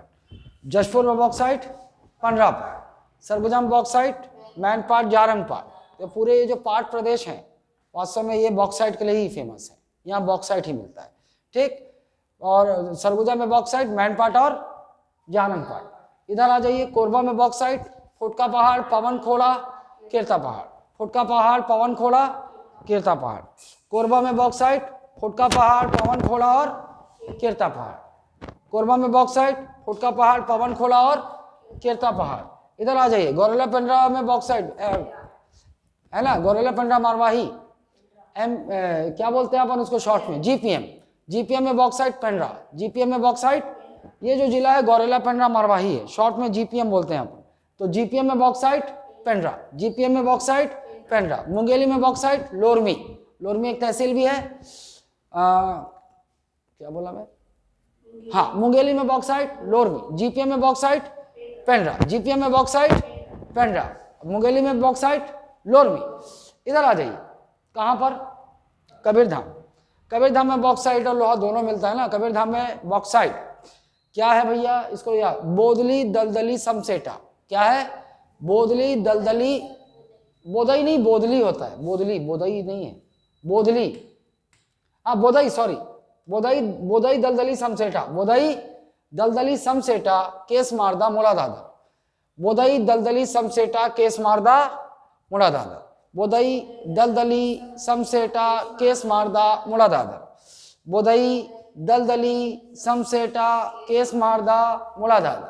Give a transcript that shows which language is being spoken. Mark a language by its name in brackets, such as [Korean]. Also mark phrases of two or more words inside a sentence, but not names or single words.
[Hindi] जशपुर में बॉक्साइट, पंडरा पाट। सरगुजा में बॉक्साइट, मैन पाट, जारंग पाट। तो पूरे ये जो पाट प्रदेश हैं, वास्तव में ये बॉक्साइट के लिए ही फेमस है, यहाँ बॉक्साइट ही मिलता है। ठीक, और सरगुजा में बॉक्साइट, मैन पाट और जारंग पाट। इधर आ जाइए, कोरबा में बॉक्साइट, फुटका पहाड़, पवन खोड़ा, केरता पहाड़। फुटका पहाड़, पवन खोड़ा, केरता पहाड़। कोरबा में बॉक्साइट, फुटका पहाड़, पवन खोड़ा और केरता पहाड़। कोरबा में बॉक्साइट, फुटका पहाड़, पवन खोड़ा और केरता पहाड़। इधर आ जाइए, गौरेला पेंड्रा में बॉक्साइट है ना, गौरेला पेंड्रा मारवाही, क्या बोलते हैं अपन उसको शॉर्ट में, जीपीएम। जीपीएम में बॉक्साइट, पेंड्रा। जीपीएम में बॉक्साइट, ये जो जिला है गौरेला पेंड्रा मारवाही है, शॉर्ट में जीपीएम बोलते हैं अपन। तो जीपीएम में बॉक्साइट, पेंड्रा। जीपीएम में बॉक्साइट, पेंड्रा। मुंगेली में बॉक्साइट, लोरमी। लोरमी एक तहसील भी है, क्या बोला मैं, हाँ, मुंगेली में बॉक्साइट, लोरमी। जीपीएम में बॉक्साइट, पेंड्रा। जीपीएम में बॉक्साइट, पेंड्रा। मुंगेली में बॉक्साइट, लोरमी। इधर आ जाइए, कहाँ पर? कबीरधाम। कबीरधाम में बॉक्साइट और लोहा दोनों मिलता है ना। कबीरधाम में बॉक्साइट क्या है भैया, इसको याद, बोदली दलदली समसेटा। क्या है? बोदली दलदली, बोदई नहीं, बोदली होता है, बोदली, बोदई नहीं है, बोदली, हाँ बोदई, सॉरी, बोदई, बोदई दलदली समसेटा। बोदई दलदली समसेटा, केस मारदा मुड़ा दादा। बोदई दलदली समसेटा, केस मारदा मुड़ा दादा। बोदई दलदली समसेटा, केस मारदा मुड़ा दादा। बोदई दलदली समसेटा, केस मारदा मुड़ा दादा।